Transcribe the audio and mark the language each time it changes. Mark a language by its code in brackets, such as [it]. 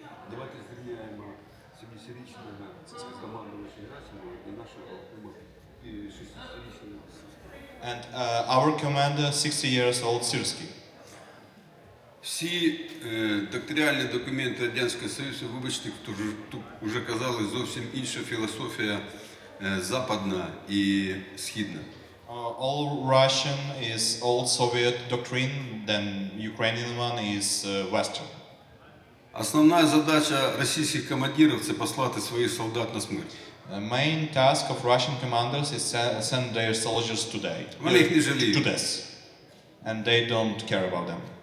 [uk] Давайте зрівняємо 70-річного командувача Герасимова і нашого главкома 60-річного Сирського. [en] And our commander, 60 years old, Syrsky. [uk] Всі доктринальні документи Радянського Союзу, вибачте, тут вже казали, зовсім інша філософія западна і східна. [en] All Russian is old Soviet doctrine, then Ukrainian one is Western. [uk] Основна задача російських командирів – це послати своїх солдат на смерть. [en] The main task of Russian commanders is send their soldiers to [uk] Вони їх не жаліють. [en] death, and they don't care about them.